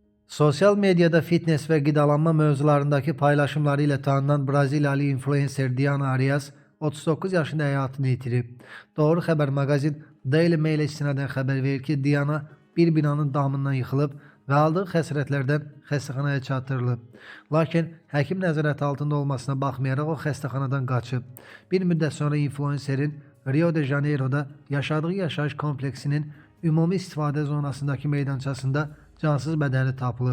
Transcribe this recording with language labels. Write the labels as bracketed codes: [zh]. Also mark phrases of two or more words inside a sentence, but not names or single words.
[az] Sosyal medyada fitness ve qidalanma mövzularındaki paylaşımları ile tanınan Braziliyalı influencer Diana Arias 39 yaşında həyatını itirib. Doğru Xəbər maqazin Daily Mail istinadən xəbər verir ki, Diana bir binanın damından yıxılıb və aldığı xəsarətlərdən xəstəxanaya çatdırılıb. Lakin həkim nəzarəti altında olmasına baxmayaraq o xəstəxanadan qaçıb. Bir müddət sonra influencerin Rio de Janeiro'da yaşadığı yaşayış kompleksinin ümumi istifadə zonasındakı meydançasında cansız bədəni tapılıb.